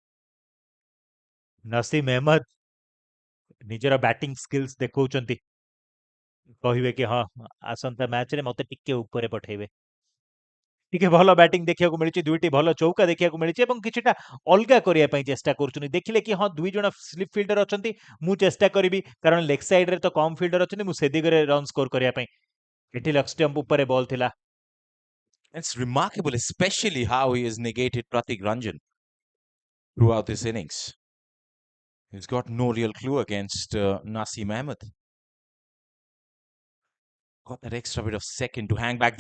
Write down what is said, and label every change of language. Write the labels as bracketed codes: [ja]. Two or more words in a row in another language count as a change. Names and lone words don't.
[or] ନସିମ୍ ଅହମଦ ନିଜର [en] batting skills [or] ଦେଖାଉଛନ୍ତି କହିବେ କି ହଁ ଆସନ୍ତା ମ୍ୟାଚରେ ମତେ ଟିକେ ଉପରେ ପଠେଇବେ ଟିକେ ଭଲ ବ୍ୟାଟିଂ ଦେଖିବାକୁ ମିଳିଛି ଦୁଇଟି ଭଲ ଚୌକା ଦେଖିବାକୁ ମିଳିଛି ଏବଂ କିଛିଟା ଅଲଗା କରିବା ପାଇଁ ଚେଷ୍ଟା କରୁଛନ୍ତି ଦେଖିଲେ କି ହଁ 2 ଜଣ [en] slip fielder [or] ଅଛନ୍ତି ମୁଁ ଚେଷ୍ଟା କରିବି କାରଣ [en] leg side [or] ତ କମ୍ ଫିଲ୍ଡର ଅଛନ୍ତି ମୁଁ ସେ ଦିଗରେ [en] run score [or] କରିବା ପାଇଁ ଏଠି [en] leg stump [or] ଉପରେ ବଲ୍ ଥିଲା [en] It's remarkable, especially how he has negated Pratik Ranjan throughout this innings. He's got no real clue against Naseem Ahmed. Got that extra bit of second to hang back.